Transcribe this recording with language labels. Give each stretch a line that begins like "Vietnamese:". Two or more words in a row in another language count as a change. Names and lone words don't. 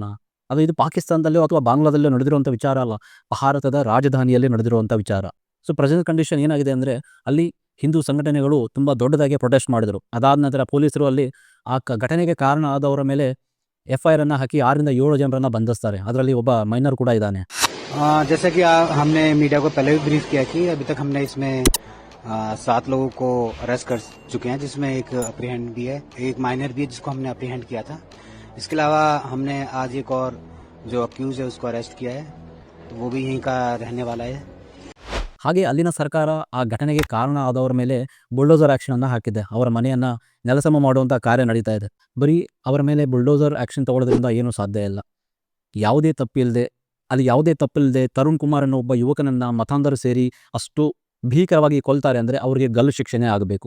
Kannada: ಇದು ಪಾಕಿಸ್ತಾನದಲ್ಲೋ ಅಥವಾ ಬಾಂಗ್ಲಾದಲ್ಲೋ ನಡೆದಿರುವಂಥ ವಿಚಾರ ಅಲ್ಲ, ಭಾರತದ ರಾಜಧಾನಿಯಲ್ಲಿ ನಡೆದಿರುವಂಥ ವಿಚಾರ.
English: present condition
Kannada: ಏನಾಗಿದೆ ಅಂದರೆ, ಅಲ್ಲಿ ಹಿಂದೂ ಸಂಘಟನೆಗಳು ತುಂಬ ದೊಡ್ಡದಾಗಿ ಪ್ರೊಟೆಸ್ಟ್ ಮಾಡಿದರು. ಅದಾದ ನಂತರ ಪೊಲೀಸರು ಅಲ್ಲಿ ಆ ಘಟನೆಗೆ ಕಾರಣ ಆದವರ ಮೇಲೆ FIR ಅನ್ನು ಹಾಕಿ 6 ರಿಂದ 7 ಜನರನ್ನು ಬಂಧಿಸ್ತಾರೆ. ಅದರಲ್ಲಿ ಒಬ್ಬ ಮೈನರ್ ಕೂಡ ಇದ್ದಾನೆ.
Hindi: जैसा कि हमने मीडिया को पहले भी ब्रीफ किया कि अभी तक हमने इसमें 7 लोगों को अरेस्ट कर चुके हैं, जिसमें एक अप्रीहेंड भी है, एक माइनर भी है जिसको हमने अप्रीहेंड किया था. इसके अलावा हमने आज एक और जो अक्यूज है उसको अरेस्ट किया है, तो वो भी यहीं का रहने वाला है.
Kannada: ಹಾಗೆ ಅಲ್ಲಿನ ಸರ್ಕಾರ ಆ ಘಟನೆಗೆ ಕಾರಣ ಆದವರ ಮೇಲೆ
English: bulldozer action
Kannada: ಅನ್ನು ಹಾಕಿದೆ. ಅವರ ಮನೆಯನ್ನು ನೆಲಸಮ ಮಾಡುವಂಥ ಕಾರ್ಯ ನಡೀತಾ ಇದೆ. ಬರೀ ಅವರ ಮೇಲೆ
English: bulldozer action
Kannada: ತಗೊಳ್ಳೋದ್ರಿಂದ ಏನೂ ಸಾಧ್ಯ ಇಲ್ಲ. ಯಾವುದೇ ತಪ್ಪಿಲ್ಲದೆ ತರುಣ್ ಕುಮಾರ್ ಅನ್ನೋ ಒಬ್ಬ ಯುವಕನನ್ನು ಮತಾಂಧರು ಸೇರಿ ಅಷ್ಟು ಭೀಕರವಾಗಿ ಕೊಲ್ತಾರೆ ಅಂದರೆ ಅವರಿಗೆ ಗಲ್ಲು ಶಿಕ್ಷೆನೇ ಆಗಬೇಕು.